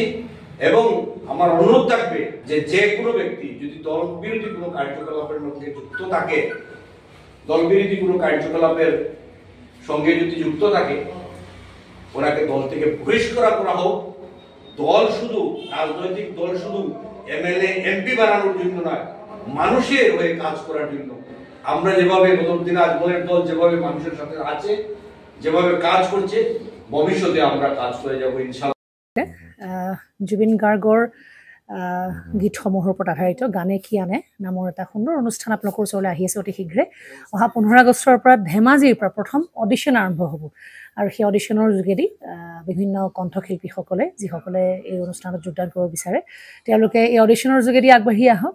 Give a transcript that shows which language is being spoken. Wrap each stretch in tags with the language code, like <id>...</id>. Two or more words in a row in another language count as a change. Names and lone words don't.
<bn>এবং আমার অনুরোধ থাকবে যে কোনো ব্যক্তি যদি দল বিরোধী কোনো কার্যকলাপের মধ্যে যুক্ত থাকে, দল বিরোধী কোনো কার্যকলাপের সঙ্গে যদি যুক্ত থাকে, ওনাকে দল থেকে বহিষ্কার করা হোক। দল শুধু রাজনৈতিক দল শুধু</bn> <en>MLA MP</en> <bn>বানানোর জন্য নয়, মানুষের হয়ে কাজ করার জন্য। আমরা যেভাবে বদরুদ্দিন আকবরের দল যেভাবে মানুষের সাথে আছে, যেভাবে কাজ করছে, ভবিষ্যতে আমরা কাজ করে যাব ইনশাআল্লাহ।</bn> <as>জুবিন গাৰ্গৰ গীতসমূহৰ ওপৰত আধাৰিত গানে কি আনে নামৰ এটা সুন্দৰ অনুষ্ঠান আপোনালোকৰ ওচৰলৈ আহি আছে অতি শীঘ্ৰে। অহা 15 আগষ্টৰ পৰা ধেমাজিৰ পৰা প্ৰথম অডিশ্যন আৰম্ভ হ'ব আৰু সেই অডিশ্যনৰ যোগেদি বিভিন্ন কণ্ঠশিল্পীসকলে যিসকলে এই অনুষ্ঠানত যোগদান কৰিব বিচাৰে তেওঁলোকে এই অডিশ্যনৰ যোগেদি আগবাঢ়ি আহক।</as>